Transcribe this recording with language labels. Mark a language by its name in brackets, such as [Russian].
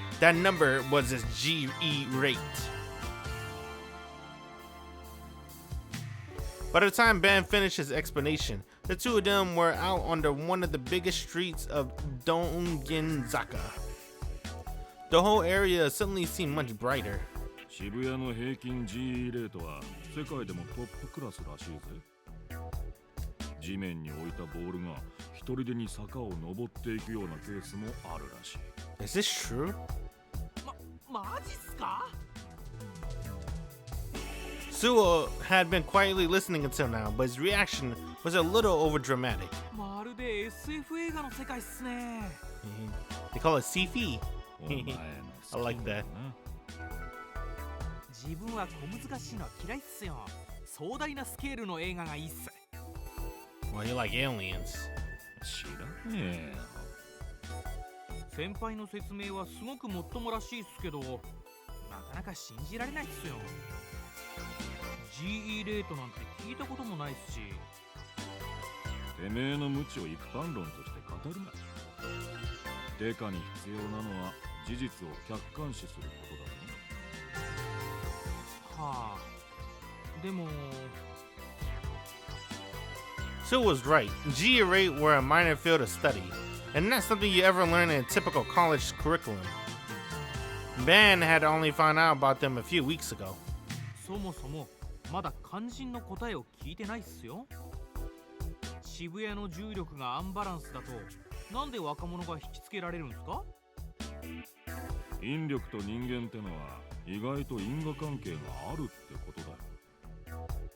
[English] That number was its GE rate. By the time Ben finished his explanation, the two of them were out on one of the biggest streets of Dongenzaka. The whole area suddenly seemed much brighter. [Japanese] 渋谷の平均 GE レートは世界でもトップクラスらしいぜ。地面に置いたボールが一人でに坂を登っていくようなケースもあるらしい。 [English] Is this true? [Japanese] マジっすか？ [English] Suo had been quietly listening until now, but his reaction was a little overdramatic. [Japanese] まるで SF 映画の世界っすね。 [English] They call it sci-fi. [Japanese] お前の [English] I like that. [Japanese] 自分は小難しいのは嫌いっすよ。壮大なスケールの映画がいいっす。 [English] Well, you like aliens. [Japanese] 知らねえよ。先輩の説明はすごくもっともらしいっすけど、なかなか信じられないっすよ。 GE レートなんて聞いたこともないっすし。てめえの無知を一般論として語るな。デカに必要なのは事実を客観視することだね。はあ。でも。 [English] Sue was right. G and rate were a minor field of study, and not something you ever learn in a typical college curriculum. Ben had only found out about them a few weeks ago. [Japanese] そもそもまだ肝心の答えを聞いてないっすよ。渋谷の重力がアンバランスだとなんで若者が引きつけられるんですか？引力と人間ってのは意外と因果関係があるってことだよ。